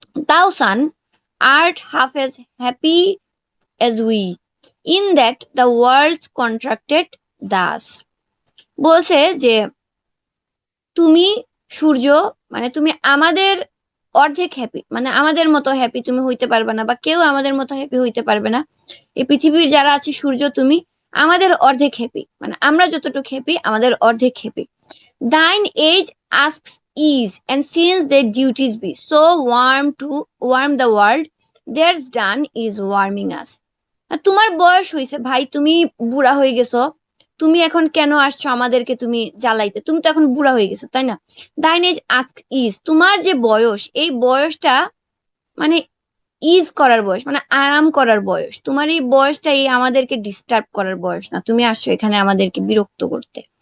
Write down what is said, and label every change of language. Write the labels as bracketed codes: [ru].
[en] Thou sun art half as happy as we, in that the world's contracted thus. [bn] বলছে যে তুমি সূর্য মানে তুমি আমাদের অর্ধেক হ্যাপি, মানে আমাদের মতো হ্যাপি তুমি হইতে পারবে না, বা কেউ আমাদের মতো হ্যাপি হইতে পারবে না। এই পৃথিবীর যারা আছে, সূর্য তুমি আমাদের অর্ধেক হ্যাপি, মানে আমরা যতটুকু হ্যাপি আমাদের অর্ধেক happy. [en] Thine age asks ease, and since their duties be so warm to warm the world, theirs done is warming us. [bn] আর তোমার বয়স হয়েছে ভাই, তুমি বুড়া হয়ে গেছো, তুমি এখন কেন আসছো আমাদেরকে তুমি জ্বালাইতে? তুমি তো এখন বুড়া হয়ে গেছো, তাই না? [en] thine age ask ease, [bn] তোমার যে বয়স, এই বয়সটা মানে ইজ করার বয়স, মানে আরাম করার বয়স। তোমার এই বয়সটা এই আমাদেরকে ডিস্টার্ব করার বয়স না, তুমি আসছো এখানে আমাদেরকে বিরক্ত করতে।